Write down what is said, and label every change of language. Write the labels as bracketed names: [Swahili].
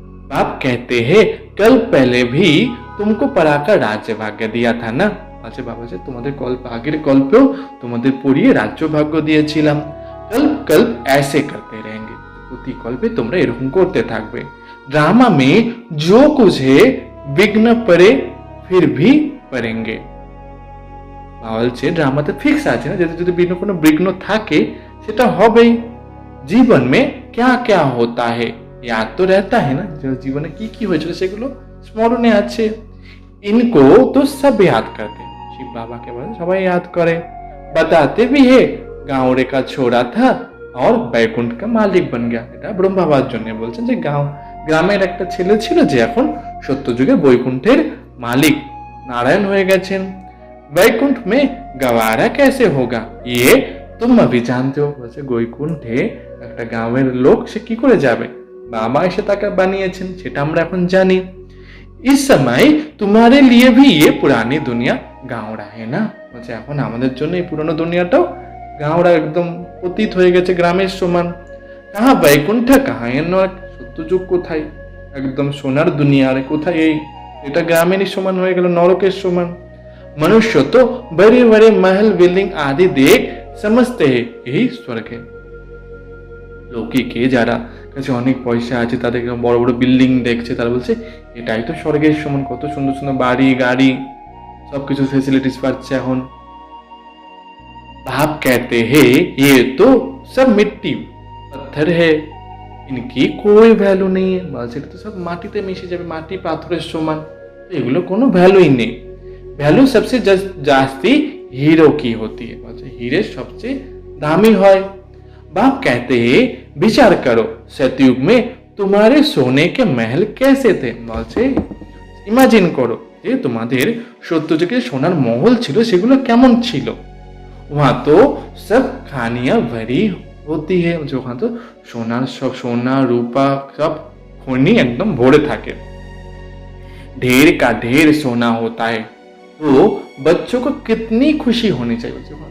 [Hindi] बाप कहते हैं कल पहले भी तुमको पढ़ाकर राज्य भाग्य दिया था ना। [Bangla] বলছে বাবা যে তোমাদের আগের গল্পেও তোমাদের পড়িয়ে রাজ্য ভাগ্য দিয়েছিলাম। [Hindi] कल कल ऐसे करते रहेंगे। [Bangla] প্রতি গল্পে তোমরা এরকম করতে থাকবে। [Hindi] ड्रामा में जो कुछ है विघ्न पड़े फिर भी पढ़ेंगे। [Bangla] বলছে ড্রামাতে ফিক্স আছে না, যদি কোনো বিঘ্ন থাকে সেটা হবেই। [Hindi] জীবন মে क्या क्या होता है याद तो रहता है ना, [Bangla] জীবনে কি কি হয়েছিল সেগুলো স্মরণে আছে। [Hindi] इनको तो सब याद करते। [Bangla] শিব বাবাকে বলে সবাই याद করে। [Hindi] बताते भी है गाँव रे का छोरा था और बैकुंठ का मालिक बन गया। [Bangla] এটা ব্রহ্মা বাবার জন্য বলছেন যে গ্রামের একটা ছেলে ছিল যে এখন সত্যযুগে বৈকুণ্ঠের মালিক নারায়ণ হয়ে গেছেন। [Hindi] वैकुंठ में गवारा कैसे होगा ये तुम अभी जानते हो। [Bangla] বলছে বৈকুণ্ঠে একটা গাঁয়ের লোক সে কি করে যাবে, বাবা এসে তাকে বানিয়েছেন সেটা আমরা এখন জানি। [Hindi] इस समय तुम्हारे लिए भी ये पुरानी दुनिया गाँवड़ा है ना। [Bangla] বলছে এখন আমাদের জন্য এই পুরনো দুনিয়াটাও গাঁওড়া একদম অতীত হয়ে গেছে, গ্রামের সমান। [Hindi] কাহা বৈকুণ্ঠ কাহা এ নরক। [Bangla] সত্যযুগ কোথায়, একদম সোনার দুনিয়া, আর কোথায় এই এটা গ্রামেরই সমান হয়ে গেল, নরকের সমান। [Hindi] मनुष्य तो बड़े बड़े महल बिल्डिंग आदि देख समझते हैं यही स्वर्ग है। [Bangla] লোকে যারা কাছে অনেক পয়সা আছে তাদের বড় বড় বিল্ডিং দেখছে, তারা বলছে এটাই তো স্বর্গের সমান, কত সুন্দর সুন্দর বাড়ি গাড়ি সবকিছু ফেসিলিটিস পাচ্ছে এখন। [Hindi] बाप कहते हैं ये तो सब मिट्टी पत्थर है इनकी कोई [Bangla] ভ্যালু নেই। বলছে এটা তো সব মাটিতে মিশে যাবে, মাটি পাথরের সমান, এগুলো কোনো ভ্যালুই নেই। [Hindi] ভ্যালু सबसे जास्ती हीरो की होती है। हीरे सबसे दामी है। बाप कहते हैं विचार करो सतयुग में तुम्हारे सोने के महल कैसे थे। [Bangla] বলছে ইমাজিন করো যে তোমাদের সত্যযুগে সোনার মহল ছিল সেগুলো কেমন ছিল। [Hindi] वहां तो सब खानियां भरी होती है। [Bangla] ওখানে তো সোনা রূপা সব খনি একদম ভরে থাকে। [Hindi] ढेर का ढेर सोना होता है तो बच्चों को कितनी खुशी होनी चाहिए।